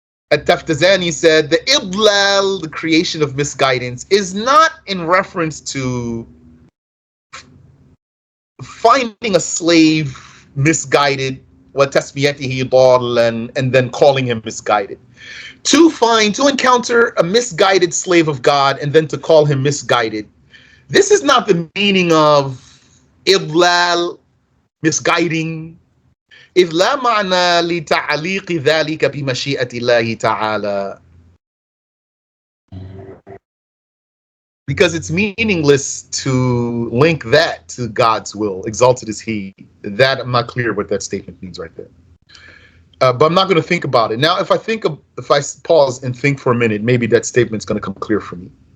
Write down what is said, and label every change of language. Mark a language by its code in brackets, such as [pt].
[en] At-Taftazani said the Iblal, the creation of misguidance, is not in reference to finding a slave misguided, [ar] وَتَسْمِيَتِهِ ضَالًّا, [en] and then calling him misguided. To encounter a misguided slave of God and then to call him misguided. This is not the meaning of إضلال, misguiding. [ar] إذ لا معنى لتعليق ذلك بمشيئة الله تعالى. [en] Because it's meaningless to link that to God's will. Exalted is He. That, I'm not clear what that statement means right there. But I'm not going to think about it. Now, if I pause and think for a minute, maybe that statement's going to come clear for me.